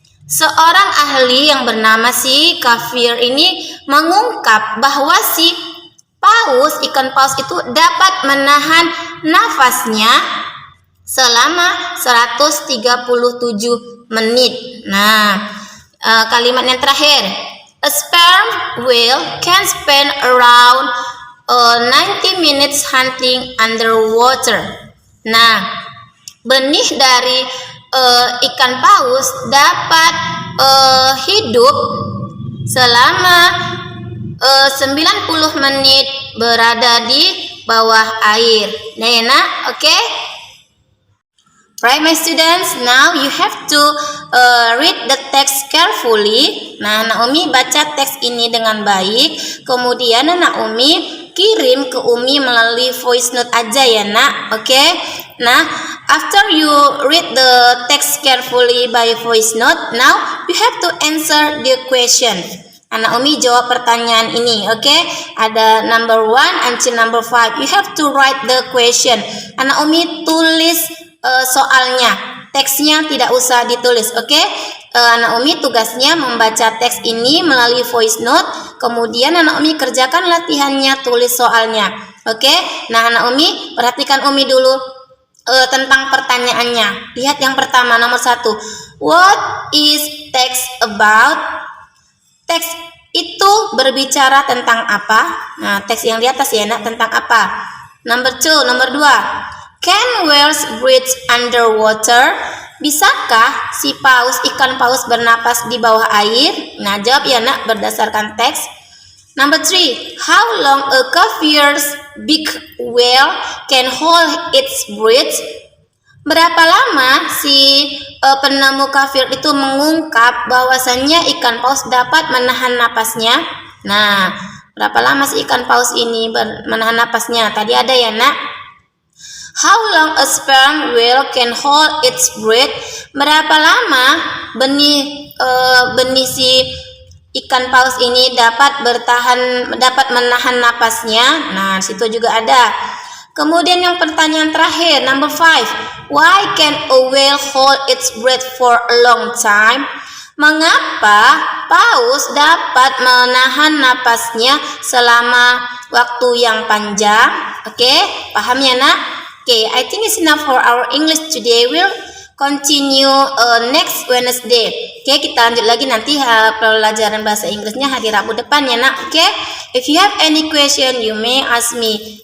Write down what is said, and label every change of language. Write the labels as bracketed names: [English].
[Indonesian] Seorang ahli yang bernama si Caviar ini mengungkap bahwa si ikan paus itu dapat menahan nafasnya selama 137 menit. Nah, kalimat yang terakhir. [English] A sperm whale can spend around 90 minutes hunting underwater. [Indonesian] Nah, benih dari ikan paus dapat hidup selama 90 menit berada di bawah air. Nah, ya nak, okay? [English] Right, my students, now you have to read the text carefully. [Indonesian] Nah, Naomi baca teks ini dengan baik. Kemudian Naomi kirim ke Umi melalui voice note aja ya nak, okay? [English] Nah, after you read the text carefully by voice note, now you have to answer the question. [Indonesian] Naomi jawab pertanyaan ini, okay? Ada [English] number 1 until number 5. You have to write the question. [Indonesian] Naomi tulis soalnya, teksnya tidak usah ditulis, okay? Naomi tugasnya membaca teks ini melalui voice note, kemudian Naomi kerjakan latihannya, tulis soalnya, okay? Nah, Naomi perhatikan Umi dulu tentang pertanyaannya. Lihat yang pertama, nomor 1. [English] What is text about? [Indonesian] Teks itu berbicara tentang apa? Nah, teks yang di atas ya nak, tentang apa? [English] Nomor 2. Can whales breathe underwater? [Indonesian] Bisakah si ikan paus bernapas di bawah air? Nah, jawab ya nak berdasarkan teks. [English] Number 3. How long a caviar's big whale can hold its breath? [Indonesian] Berapa lama si penemu caviar itu mengungkap bahwasannya ikan paus dapat menahan napasnya? Nah, berapa lama si ikan paus ini menahan napasnya? Tadi ada ya nak. [English] How long a sperm whale can hold its breath? [Indonesian] Berapa lama benih si ikan paus ini dapat menahan napasnya? Nah, situ juga ada. Kemudian yang pertanyaan terakhir, number 5. [English] Why can a whale hold its breath for a long time? [Indonesian] Mengapa paus dapat menahan napasnya selama waktu yang panjang? Oke, paham ya nak? [English] Okay, I think it's enough for our English today. We'll continue next Wednesday. [Indonesian] Okay, kita lanjut lagi nanti pelajaran bahasa Inggrisnya hari Rabu depan ya nak. [English] Okay, if you have any question, you may ask me.